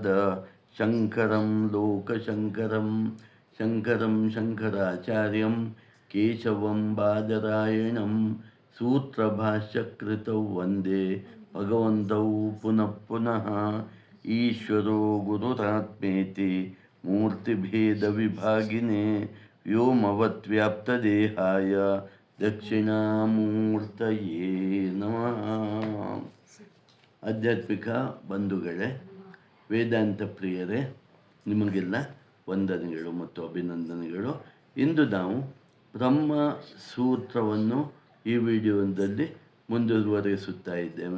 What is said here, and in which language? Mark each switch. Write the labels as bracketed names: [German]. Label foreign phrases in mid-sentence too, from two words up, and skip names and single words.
[Sanskrit] शङ्करं लोकशङ्करं शङ्करं शङ्कराचार्यं केशवं बादरायणं सूत्रभाष्यकृतौ वन्दे भगवन्तौ पुनः पुनः ईश्वरो गुरुरात्मेति मूर्तिभेदविभागिने व्योमवद्व्याप्तदेहाय दक्षिणामूर्तये नमः. [Kannada] ಆಧ್ಯಾತ್ಮಿಕ ಬಂಧುಗಳೇ, ವೇದಾಂತ ಪ್ರಿಯರೇ, ನಿಮಗೆಲ್ಲ ವಂದನೆಗಳು ಮತ್ತು ಅಭಿನಂದನೆಗಳು. ಇಂದು ನಾವು ಬ್ರಹ್ಮ ಸೂತ್ರವನ್ನು ಈ ವಿಡಿಯೋದಲ್ಲಿ ಮುಂದುವರಿಸುತ್ತಾ ಇದ್ದೇವೆ.